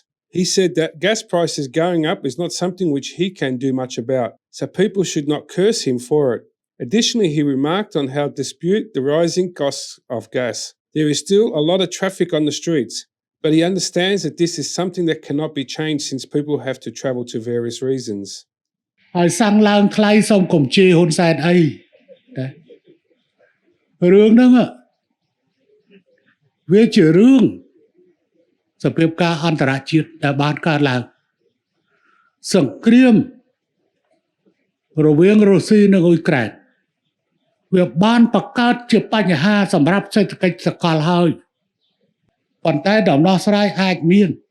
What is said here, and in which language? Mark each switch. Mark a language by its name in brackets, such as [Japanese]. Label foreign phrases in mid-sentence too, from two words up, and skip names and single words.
[English] He said that gas prices going up is not something which he can do much about, so people should not curse him for it. Additionally, he remarked on how dispute the rising costs of gas. There is still a lot of traffic on the streets, but he understands that this is something that cannot be changed since people have to travel to various reasons. [Khmer] ហើយសាំងឡើងថ្លៃសូមកុំជេរហ៊ុនសែនអីតែរឿងហ្នឹងវាជារឿងសភាពការអន្តរជាតិដែលបានកើតឡើងសង្គ្រាមរវាងរុស្ស៊ីនិងអ៊ុយក្រែនវាបានបង្កើតជាបញ្ហាសម្រាប់សេដ្ឋកិច្ចសកលហើយប៉ុន្តែដំណោះស្រាយអាចមាន